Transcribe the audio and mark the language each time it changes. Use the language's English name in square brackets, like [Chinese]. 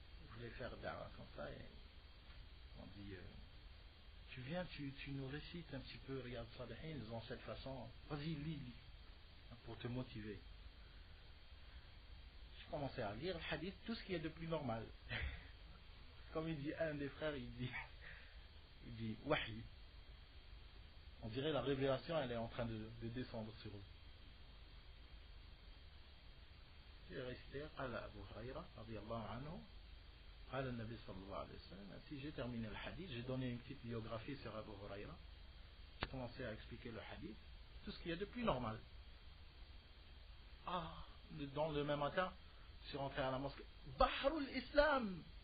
[French] Je voulais faire da'wah comme ça et on dit tu viens, tu nous récites un petit peu Riyad Salihin dans cette façon, vas-y lis pour te motiver. Je commençais à lire le hadith, tout ce qui est de plus normal. Comme il dit un des frères, il dit wahi. On dirait la révélation elle est en train de descendre sur eux. [Arabic] J'ai récité قال أبو هريرة رضي الله عنه قال النبي صلى الله عليه وسلم. [French] Si j'ai terminé le hadith, j'ai donné une petite biographie sur Abu Huraira. J'ai commencé à expliquer le hadith, tout ce qui est de plus normal. dans le même matin, je suis rentré à la mosquée. Bahrul Islam.